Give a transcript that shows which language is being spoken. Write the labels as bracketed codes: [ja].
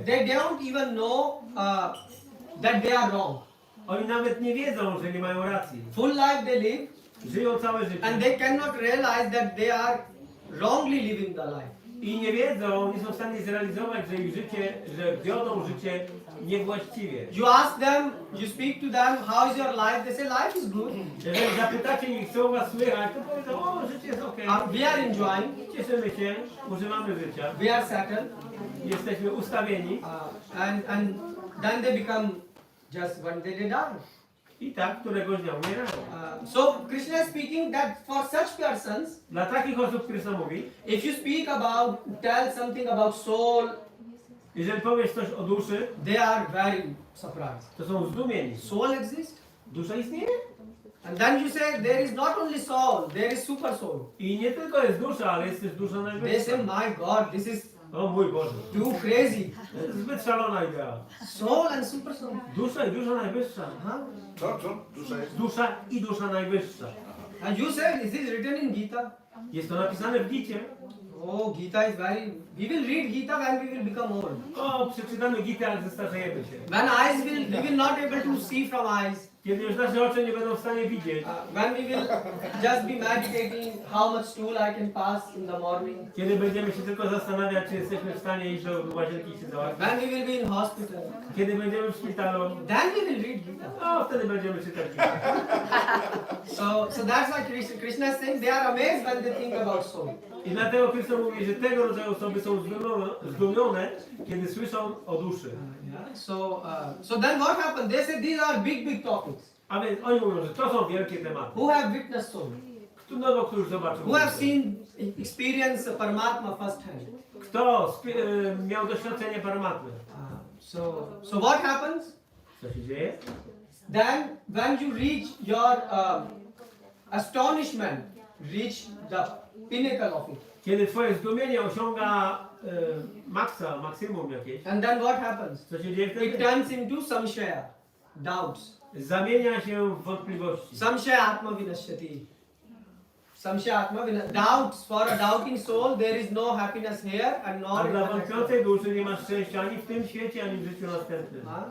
[en] they don't even know that they are wrong. [pl] oni nawet nie wiedzą, że nie mają racji. [en] Full life they live, [pl] Żyją całe życie. [en] and they cannot realize that they are wrongly living the life. [pl] I nie wiedzą, nie są w stanie zrealizować, że ich życie, że wiodą życie niewłaściwie. [en] You ask them, you speak to them, how is your life? They say life is good. [pl] Jeżeli zapytacie ich, co u was słychać, to powiedzą, o, życie jest okej. [en] We are enjoying, [pl] Cieszymy się, używamy życia, [en] we are settled, [pl] jesteśmy ustawieni [en] and then they become just one day they die. [pl] i tak któregoś dnia umierają. [en] So Krishna is speaking that for such persons, [pl] Dla takich osób Krishna mówi, [en] if you speak about, tell something about soul, [pl] jeżeli powiesz coś o duszy, [en] they are very surprised. [pl] to są zdumieni. [en] Soul exists? [pl] Dusza istnieje? [en] And then you say there is not only soul, there is super soul. [pl] I nie tylko jest dusza, ale jest też dusza [en] They [pl] najwyższa. [en] say, my God, this is [pl] O mój Boże, [en] too crazy. [pl] to jest zbyt szalona idea. [en] Soul and super soul. [pl] Dusza i dusza najwyższa. Huh? Co? Dusza jest? Dusza i dusza najwyższa. [en] And you said, is this written in Gita? [pl] Jest to napisane w Gicie. [en] Oh, Gita is very. We will read Gita when we will become old. [pl] O, przeczytamy Gitę, ale zestarzejemy się. [en] When we will not able to see from eyes. [pl] Kiedy już nasze oczy nie będą w stanie widzieć. [en] When we will just be meditating how much stool I can pass in the morning. [pl] Kiedy będziemy się tylko zastanawiać, czy jesteśmy w stanie iść do łazienki i się załatwić. [en] When we will be in hospital. [pl] Kiedy będziemy w szpitalu. [en] Then we will read Gita. [pl] O, wtedy będziemy czytać Gitę. [en] So that's why Krishna is saying they are amazed when they think about soul. [pl] I dlatego Krishna mówi, że tego rodzaju osoby są zdumione, kiedy słyszą o duszy. [en] So then what happened? They said these are big topics. [pl] A więc oni mówią, że to są wielkie tematy. [en] Who have witnessed soul? [pl] Kto już zobaczył? [en] Who have seen, experience Paramatma first hand? [pl] Kto miał doświadczenie Paramatmy? [en] So what happens? [pl] Co się dzieje? [en] Then when you reach your astonishment, reach the pinnacle of it. [pl] Kiedy twoje zdumienie osiąga maksimum jakieś, [en] And then what happens? [pl] co się dzieje [en] It [pl] wtedy? [en] turns into samshaya, doubts. [pl] Zamienia się w wątpliwości. [sa] Samshaya atma vinashyati. Samshaya atma [en] doubts. For a doubting soul there is no happiness here and [pl] A [en] nor in [pl] dla [en] the next [pl] wątpiącej duszy nie ma szczęścia ani w tym świecie, ani w życiu następnym.